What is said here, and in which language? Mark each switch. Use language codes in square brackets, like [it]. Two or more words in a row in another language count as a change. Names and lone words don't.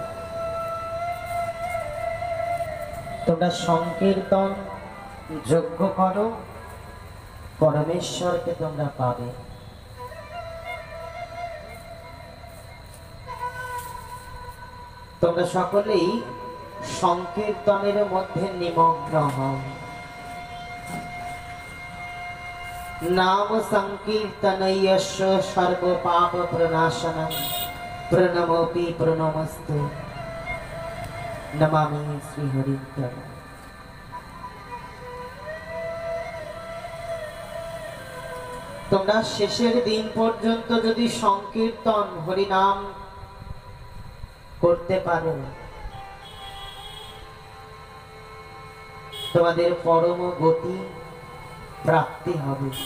[bn] তোমরা সংকীর্তন যজ্ঞ করো, পরমেশ্বরকে তোমরা পাবে। তোমরা সকলেই সংকীর্তনের মধ্যে নিমগ্ন হও। [sa] नाम संकीर्तनयश्च सर्व पाप प्रणाशनम् प्रणमोऽपि प्रणमस्तु नमामि श्री हरिं। [bn] তোমরা শেষের দিন পর্যন্ত যদি সংকীর্তন হরিনাম করতে পারো, তোমাদের পরম গতি প্রাপ্তি হবে।